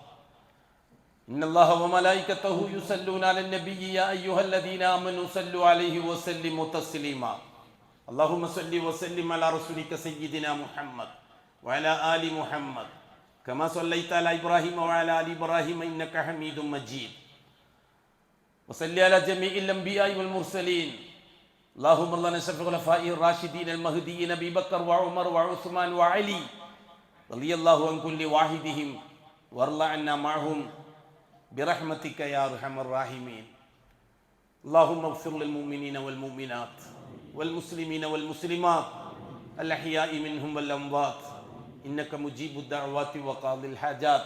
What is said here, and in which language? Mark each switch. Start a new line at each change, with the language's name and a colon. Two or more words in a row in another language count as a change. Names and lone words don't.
Arabic: إن الله وملائكته يصلون على النبي يا أيها الذين آمنوا صلوا عليه وسلموا تسليما. اللهم صل وسلم على رسولك سيدنا محمد وعلى آل محمد كما صليت على إبراهيم وعلى آل إبراهيم إنك حميد مجيد. وصل على جميع الأنبياء والمرسلين. اللهم الله نشرف الخلفاء الراشدين المهديين أبي بكر وعمر وعثمان وعلي رضي الله عن كل واحدهم وارض عنا معهم برحمتك يا أرحم الراحمين. اللهم اغفر للمؤمنين والمؤمنات والمسلمين والمسلمات الأحياء منهم والأموات إنك مجيب الدعوات وقاضي الحاجات.